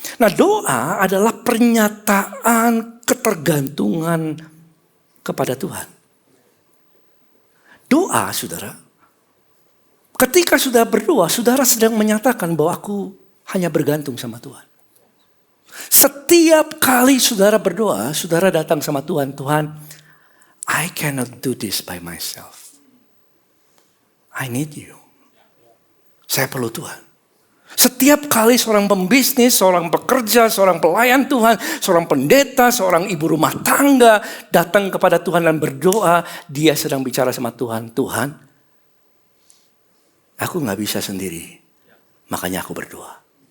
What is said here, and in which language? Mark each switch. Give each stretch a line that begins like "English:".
Indonesian: Nah, doa adalah pernyataan ketergantungan kepada Tuhan. Doa, saudara. Ketika sudah berdoa, saudara sedang menyatakan bahwa aku hanya bergantung sama Tuhan. Setiap kali saudara berdoa, saudara datang sama Tuhan.
English: Tuhan, I cannot do this by myself. I need you.
Indonesian: Saya perlu Tuhan. Setiap kali seorang pembisnis, seorang pekerja, seorang pelayan Tuhan, seorang pendeta, seorang ibu rumah tangga datang kepada Tuhan dan berdoa, dia sedang bicara sama Tuhan. Tuhan, aku gak bisa sendiri, makanya aku berdoa.